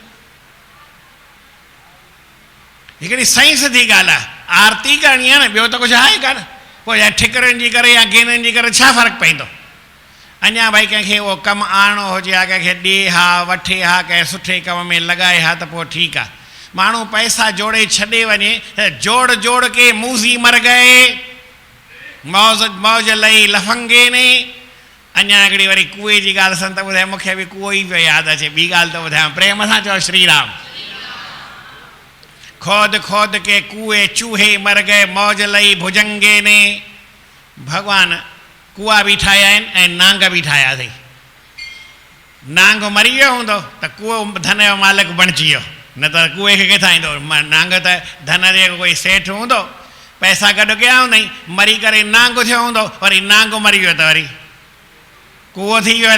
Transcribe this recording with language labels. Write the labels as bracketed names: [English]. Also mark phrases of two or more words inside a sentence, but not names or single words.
[Sindhi] हिकिड़ी सही सिधी ॻाल्हि आहे, आरती करणी आहे न, ॿियो त कुझु आहे कान। पोइ या ठिकरियुनि जी करे या गेनियुनि जी करे छा फ़र्क़ु पवंदो? अञा भई कंहिंखे उहो कमु आणणो हुजे हा, कंहिंखे ॾिए हा, वठे हा, कंहिं सुठे कम में लॻाए हा, त पोइ ठीकु आहे। माण्हू पैसा जोड़े छॾे वञे, [Hindi] जोड़ जोड़ के मूज़ी मर गए, मौज मौज लई लफंगे ने। [Sindhi] अञा हिकिड़ी वरी कुएं जी ॻाल्हि संत ॿुधाए, मूंखे बि कुओ ई पियो यादि अचे। ॿी ॻाल्हि त ॿुधायां, प्रेम सां चओ श्री राम। [Hindi] खोद खोद के कुएं चूहे मर गए, मौज लई भुजंगे ने। [Sindhi] भॻवान कुआ बि ठाहिया आहिनि ऐं नांग बि ठाहिया अथई। नांग मरी वियो हूंदो त कुओ धन जो मालिक बणिजी वियो, न त कुएं खे किथां ईंदो? नांग त धन जे कोई सेठ हूंदो, पैसा गॾु कया हूंदई, मरी करे नांग थियो हूंदो, वरी नांग मरी वियो त वरी कुओ थी वियो।